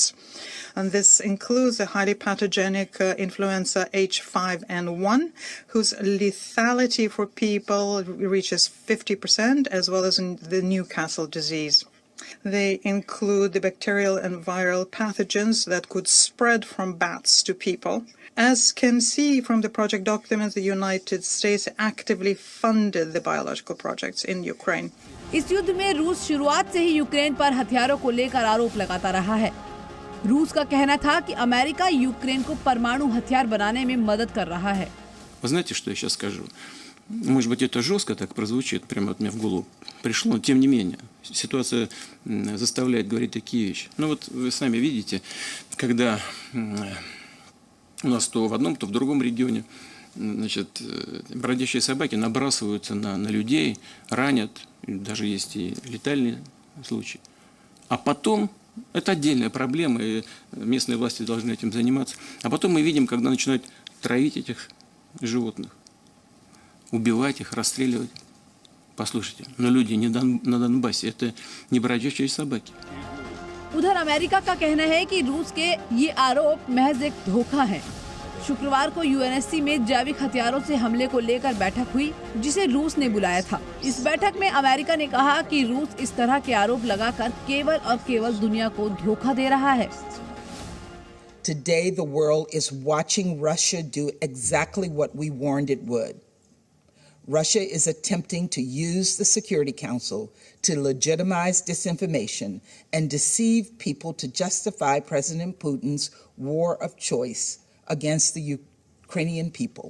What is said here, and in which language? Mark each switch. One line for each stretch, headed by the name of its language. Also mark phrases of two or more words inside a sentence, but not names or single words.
English: And this includes the highly pathogenic influenza H5N1, whose lethality for people reaches 50%, as well as in the Newcastle disease. They include the bacterial and viral pathogens that could spread from bats to people. As can see from the project documents, the United States actively funded the biological projects in Ukraine.
Hindi: इस युद्ध में रूस शुरुआत से ही यूक्रेन पर हथियारों को लेकर आरोप लगाता रहा है। रूस का कहना था कि अमेरिका यूक्रेन को परमाणु हथियार बनाने में मदद कर रहा है।
Russian: Вы знаете, что я сейчас скажу? Может быть, это жестко так прозвучит, прямо от меня в голову пришло, но тем не менее, ситуация заставляет говорить такие вещи. Ну вот вы сами видите, когда у нас то в одном, то в другом регионе, значит, бродячие собаки набрасываются на людей, ранят, даже есть и летальные случаи. А потом, это отдельная проблема, и местные власти должны этим заниматься. А потом мы видим, когда начинают травить этих животных, убивать их, расстреливать. Послушайте, но люди не на Донбассе, это не бродячие собаки.
Hindi: उधर अमेरिका का कहना है कि रूस के ये आरोप महज एक धोखा है। शुक्रवार को यूएनएससी में जैविक हथियारों से हमले को लेकर बैठक हुई, जिसे रूस ने बुलाया था। इस बैठक में अमेरिका ने कहा कि रूस इस तरह के आरोप लगाकर केवल और केवल दुनिया को धोखा दे रहा है।
English: Today the world is watching Russia do exactly what we warned it would. Russia is attempting to use the Security Council to legitimize disinformation and deceive people to justify President Putin's war of choice against the Ukrainian people.